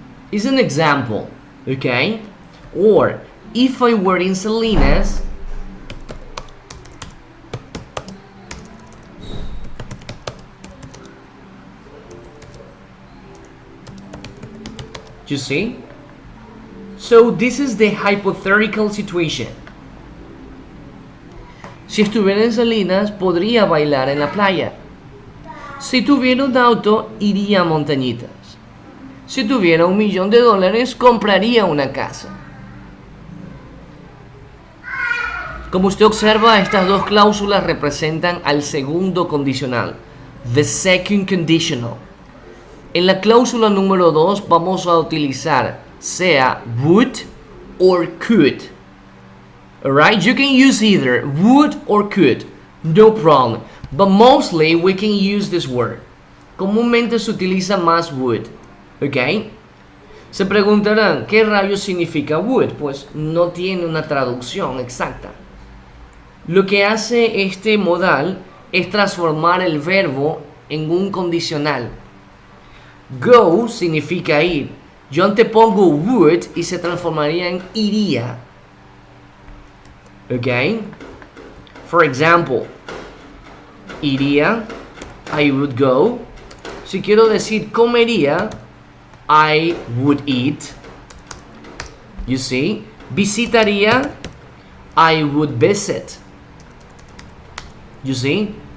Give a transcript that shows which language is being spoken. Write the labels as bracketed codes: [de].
[en] Is an example, okay? Or if I were in Salinas, you see? So this is the hypothetical situation. [es] Si estuviera en Salinas, podría bailar en la playa. Si tuviera un auto, iría a montañitas. Si tuviera $1 millón, compraría una casa. Como usted observa, estas dos cláusulas representan al segundo condicional, [en] the second conditional. [es] En la cláusula número 2 vamos a utilizar sea would or could. [en] Alright, you can use either would or could, no problem. But mostly we can use this word. [es] Comúnmente se utiliza más would. ¿Ok? Se preguntarán, ¿qué rayos significa would? Pues no tiene una traducción exacta. Lo que hace este modal es transformar el verbo en un condicional. Go significa ir. Yo antepongo would y se transformaría en iría. Okay? [en] For example, iría, I would go. [es] Si quiero decir comería, [en] I would eat. You see? Visitaría, I would visit. You see?